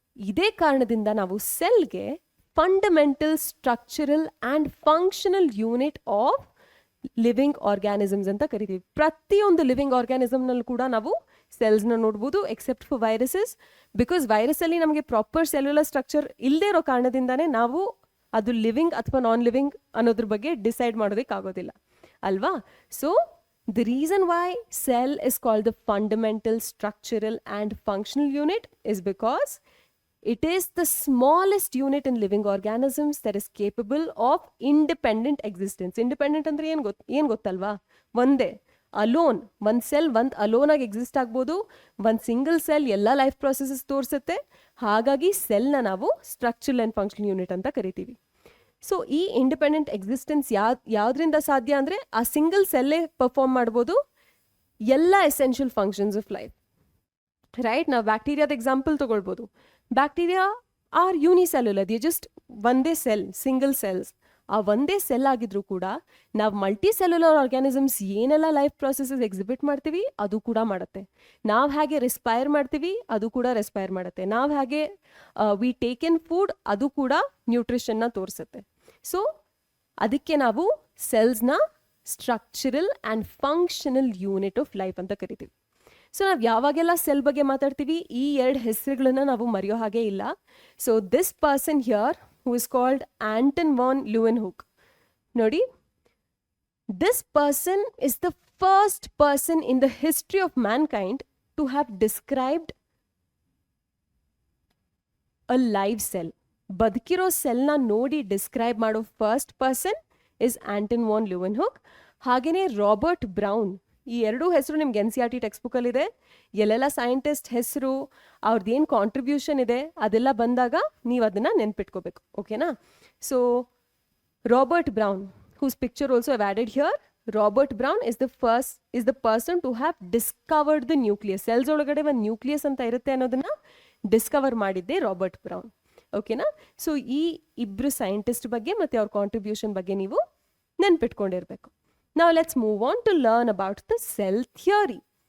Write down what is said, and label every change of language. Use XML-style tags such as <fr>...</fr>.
<kn>ಇದೇ ಕಾರಣದಿಂದ ನಾವು ಸೆಲ್ಗೆ fundamental structural and functional unit of living organisms ಅಂತ ಕರಿತೀವಿ. ಪ್ರತಿಯೊಂದು ಲಿವಿಂಗ್ ಆರ್ಗ್ಯಾನಿಸಮ್ನಲ್ಲಿ ಕೂಡ ನಾವು ಸೆಲ್ಸ್ನ ನೋಡ್ಬೋದು, ಎಕ್ಸೆಪ್ಟ್ ಫಾರ್ ವೈರಸಸ್. ಬಿಕಾಸ್ ವೈರಸಲ್ಲಿ ನಮಗೆ ಪ್ರಾಪರ್ ಸೆಲ್ಯುಲರ್ ಸ್ಟ್ರಕ್ಚರ್ ಇಲ್ಲದೆ ಇರೋ ಕಾರಣದಿಂದಾನೇ ನಾವು ಅದು ಲಿವಿಂಗ್ ಅಥವಾ ನಾನ್ ಲಿವಿಂಗ್ ಅನ್ನೋದ್ರ ಬಗ್ಗೆ ಡಿಸೈಡ್ ಮಾಡೋದಕ್ಕಾಗೋದಿಲ್ಲ. ಅಲ್ವಾ?</kn> <en>So the reason why cell is called the fundamental structural and functional unit is because it is the smallest unit in living organisms that is capable of independent existence.</en> <kn>Independent ಅಂದ್ರೆ ಏನ್ ಗೊತ್ತಲ್ವಾ? ಒಂದೇ alone, ಒಂದು cell alone ಆಗಿ exist ಆಗ್ಬೋದು. ಒಂದು single cell ಎಲ್ಲ life processes ತೋರಿಸುತ್ತೆ. ಹಾಗಾಗಿ ಸೆಲ್ನ ನಾವು ಸ್ಟ್ರಕ್ಚರಲ್ ಆ್ಯಂಡ್ ಫಂಕ್ಷನಲ್ ಯೂನಿಟ್ ಅಂತ ಕರಿತೀವಿ. ಸೊ ಈ ಇಂಡಿಪೆಂಡೆಂಟ್ ಎಕ್ಸಿಸ್ಟೆನ್ಸ್ ಯಾವ್ದ್ರಿಂದ ಸಾಧ್ಯ ಅಂದರೆ ಆ ಸಿಂಗಲ್ ಸೆಲ್ಲೇ ಪರ್ಫಾರ್ಮ್ ಮಾಡ್ಬೋದು ಎಲ್ಲ</kn> <en>Essential functions of life.</en> <kn>Right? ನಾವು ಬ್ಯಾಕ್ಟೀರಿಯಾದ ಎಕ್ಸಾಂಪಲ್ ತಗೊಳ್ಬೋದು. Bacteria</kn> <en>are unicellular, the just</en> <kn>ಒಂದೇ ಸೆಲ್, ಸಿಂಗಲ್ ಸೆಲ್ಸ್. ಆ ಒಂದೇ ಸೆಲ್ ಆಗಿದ್ರು ಕೂಡ ನಾವು ಮಲ್ಟಿ ಸೆಲ್ಯುಲರ್ ಆರ್ಗ್ಯಾನಿಸಮ್ಸ್ ಏನೆಲ್ಲ ಲೈಫ್ ಪ್ರೊಸೆಸಸ್ ಎಕ್ಸಿಬಿಟ್ ಮಾಡ್ತೀವಿ ಅದು ಕೂಡ ಮಾಡುತ್ತೆ. ನಾವು ಹೇಗೆ ರೆಸ್ಪೈರ್ ಮಾಡ್ತೀವಿ ಅದು ಕೂಡ ರೆಸ್ಪೈರ್ ಮಾಡುತ್ತೆ. ನಾವು ಹೇಗೆ</kn> <en>we take in food</en> <kn>ಅದು ಕೂಡ ನ್ಯೂಟ್ರಿಷನ್ನ ತೋರಿಸುತ್ತೆ. ಸೊ ಅದಕ್ಕೆ ನಾವು ಸೆಲ್ಸ್ನ structural and functional unit of life ಅಂತ ಕರಿತೀವಿ. ಸೊ ನಾವು ಯಾವಾಗೆಲ್ಲ ಸೆಲ್ ಬಗ್ಗೆ ಮಾತಾಡ್ತೀವಿ ಈ ಎರಡು ಹೆಸರುಗಳನ್ನ ನಾವು ಮರೆಯೋ ಹಾಗೆ ಇಲ್ಲ.</kn> <en>So this person here who is called Anton von Leeuwenhoek. Nodi, this person is the first person in the history of mankind to have described a live cell.</en> <kn>Badkiro cell na nodi describe mado</kn> <en>first person is</en> <kn>Anton von Leeuwenhoek. Hagene Robert Brown. ಈ ಎರಡೂ ಹೆಸರು ನಿಮ್ಗೆ NCERT text ಬುಕ್ಕಲ್ಲಿ ಇದೆ. ಎಲ್ಲೆಲ್ಲ scientist ಹೆಸರು ಅವ್ರದ್ದೇನು contribution ಇದೆ ಅದೆಲ್ಲ ಬಂದಾಗ ನೀವು ಅದನ್ನು ನೆನ್ಪಿಟ್ಕೋಬೇಕು. ಓಕೆನಾ?</kn> <en>So Robert Brown, whose picture also have added here. Robert Brown is the person to have discovered the nucleus.</en> <kn>Cells ಒಳಗಡೆ ಒಂದು ನ್ಯೂಕ್ಲಿಯಸ್ ಅಂತ ಇರುತ್ತೆ ಅನ್ನೋದನ್ನ ಡಿಸ್ಕವರ್ ಮಾಡಿದ್ದೆ ರಾಬರ್ಟ್ ಬ್ರೌನ್. ಓಕೆನಾ? ಸೊ ಈ ಇಬ್ಬರು ಸೈಂಟಿಸ್ಟ್ ಬಗ್ಗೆ ಮತ್ತು ಅವ್ರ ಕಾಂಟ್ರಿಬ್ಯೂಷನ್ ಬಗ್ಗೆ ನೀವು ನೆನ್ಪಿಟ್ಕೊಂಡಿರ್ಬೇಕು.</kn> <en>Now let's move on to learn about the cell theory.</en>